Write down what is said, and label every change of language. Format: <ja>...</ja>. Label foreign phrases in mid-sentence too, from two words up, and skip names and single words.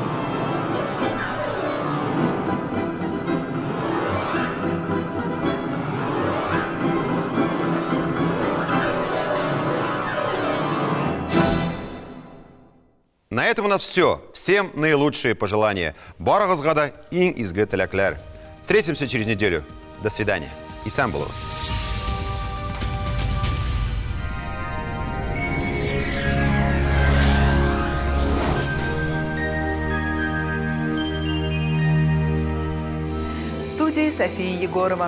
<ru>На этом у нас все. Всем наилучшие пожелания.</ru> <tt>Барыгызга да иң изге теләкләр.</tt> <ru>Встретимся через неделю. До свидания.</ru> <tt>И сам булыгыз.</tt> <ru>В студии София Егорова.</ru>